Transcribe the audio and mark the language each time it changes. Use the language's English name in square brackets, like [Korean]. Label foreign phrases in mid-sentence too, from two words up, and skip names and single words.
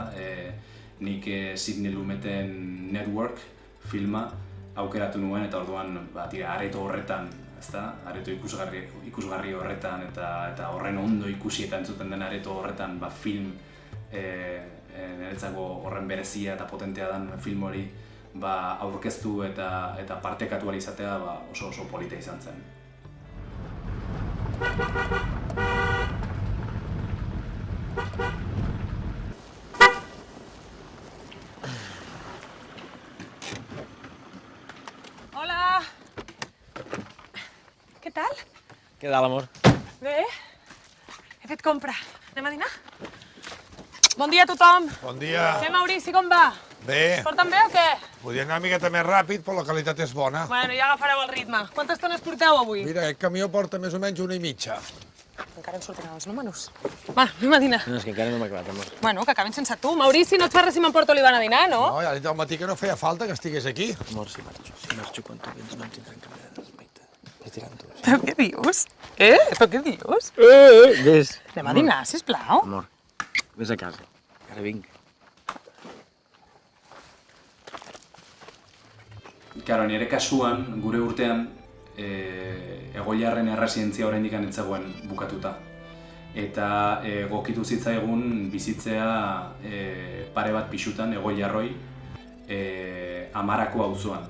[Basque] Nik Sidney Lumeten Network filma aukeratu nuen eta orduan areto horretan, ezta, areto ikusgarri horretan eta horren ondo ikusi eta entzuten den areto horretan film niretzako horren berezia eta potentea den film hori aurkeztu eta partekatu ahal izatea oso polita izan zen. [Catalan] Hola! Què tal? Què tal, amor? Bé. He fet compra. Anem a dinar? Bon dia a tothom. Bon dia. Què, Maurici, com va? Bé. Porten bé o què? Podria anar una miqueta més ràpid, però la qualitat és bona. Bueno, ja agafareu el ritme. Quantes tones porteu avui? Mira, aquest camió porta més o menys 1 i mitja. Encara en sortiran els números. Va, anem a dinar. No, és que encara no m'ha acabat, amor. Bueno, que acabin sense tu. Maurici, no et fa res si m'emporto l'Ivan a dinar, no? No, ja he dit al matí que no feia falta que estigués aquí. Amor, si marxo quan tu vens no em tindran cap mena de respecte. Ves tirant tu. Però què dius? Però què dius? Ves. Anem a dinar, sisplau. Amor, ves a casa. Ara vinc. [Basque] Karo, nire kasuan, gure urtean, egoiliarren erresidentzia oraindik ez zegoen bukatuta. Eta egokitu zitzaigun bizitzea pare bat pisutan, egoiliarroi, Amarako auzoan.